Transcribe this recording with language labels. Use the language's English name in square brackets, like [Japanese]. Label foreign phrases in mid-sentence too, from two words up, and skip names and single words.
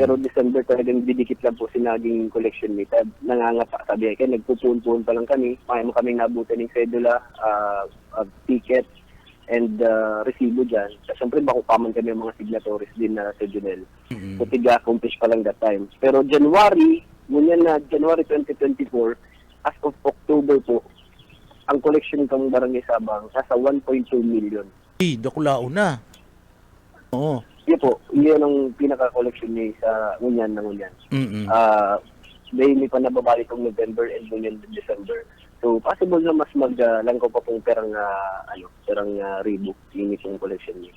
[Bikol] Pero December talagang didikit lang po sinaging collection ni Tab. Nangangapa. Sabi kaya nagpupuon-puon pa lang kami. May mo kaming nabutan ng sedula, ticket, and resibo dyan. Syempre makupaman kami ang mga signatories din na sa Junel. So tiga-accomplish pa lang [English] that time. [Bikol] Pero January 2024, [English] as of October [Bikol] po, ang collection ng Barangay Sabang nasa 1.2 million. Dakulao na. Oo. Yun po, yun ang pinaka-collection niya sa ngunyan na ngunyan. Daily pa nababalik ng November and ngunyan December. So, possible na mas langkaw pa pong perang ribo yung itong collection niya.